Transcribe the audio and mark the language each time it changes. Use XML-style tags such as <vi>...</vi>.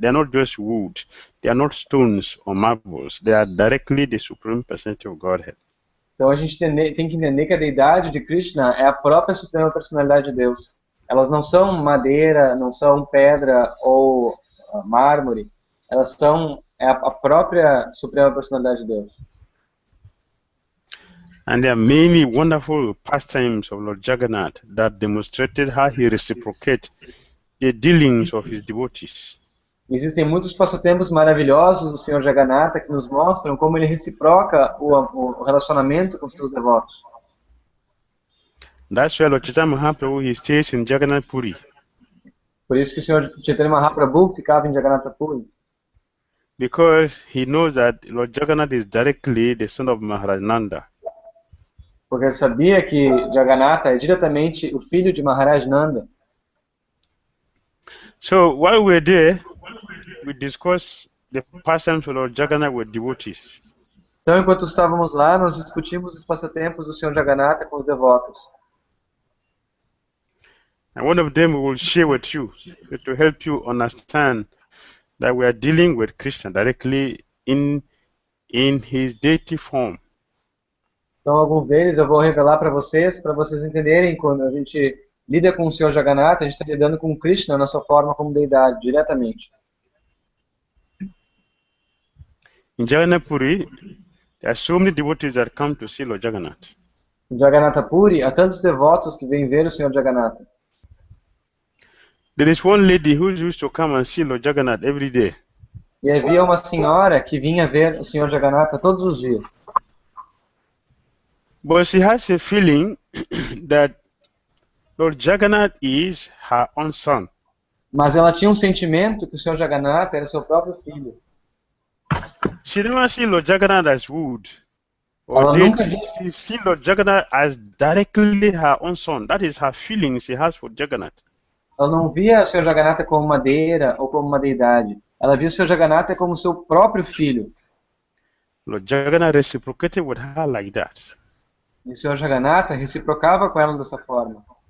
<en>They are not just wood, they are not stones or marbles, they are directly the supreme personality of Godhead.</en> <pt>Então a gente tem que entender que a deidade de Krishna é a própria suprema personalidade de Deus. Elas não são madeira, não são pedra ou mármore, elas são a própria suprema personalidade de Deus.</pt> <en>And there are many wonderful pastimes of Lord Jagannath that demonstrated how he reciprocates the dealings of his devotees.</en> <pt>Existem muitos passatempos maravilhosos do Senhor Jagannatha que nos mostram como ele reciproca o relacionamento com os seus devotos.</pt> <en>That's why Lord Chaitanya Mahaprabhu, he stays in Jagannath Puri.</en> <pt>Por isso que o Senhor Chaitanya Mahaprabhu ficava em Jagannatha Puri.</pt> <en>Because he knows that Lord Jagannath is directly the son of Maharaj Nanda.</en> <pt>Porque ele sabia que Jagannatha é diretamente o filho de Maharaj Nanda.</pt> <en>So while we're there, we discuss the pastimes of Lord Jagannath with devotees.</en> <pt>Então, enquanto estávamos lá, nós discutimos os passatempos do Senhor Jagannatha com os devotos.</pt> <en>And one of them we will share with you to help you understand that we are dealing with Krishna directly in his deity form.</en> <pt>Então, alguns deles eu vou revelar para vocês entenderem quando a gente lida com o Senhor Jagannatha, a gente está lidando com Krishna na sua forma como deidade, diretamente.</pt> <en>In Jagannath Puri, there are so many devotees that come to see Lord Jagannath.</en> <pt>Em Jagannatha Puri, há tantos devotos que vêm ver o Senhor Jagannatha.</pt> <en>There is one lady who used to come and see Lord Jagannath every day.</en> <pt>E havia uma senhora que vinha ver o Senhor Jagannatha todos os dias.</pt> <en>But she has a feeling that Lord Jagannath is her own son.</en> <pt>Mas ela tinha um sentimento que o Senhor Jagannatha era seu próprio filho.</pt> <en>She never see Lord Jagannath as wood</en> <pt>Ela</pt> <en>or</en> <pt>nunca</pt> <en>deity. She see Lord Jagannath as directly her own son. That is her feeling she has for Jagannath.</en> <pt>Ela não via o Senhor Jagannatha como madeira ou como uma deidade. Ela via o Senhor Jagannatha como seu próprio filho.</pt> <en>Lord Jagannath reciprocated with her like that.</en> <pt>E o Senhor Jagannatha reciprocava com ela dessa forma.</pt>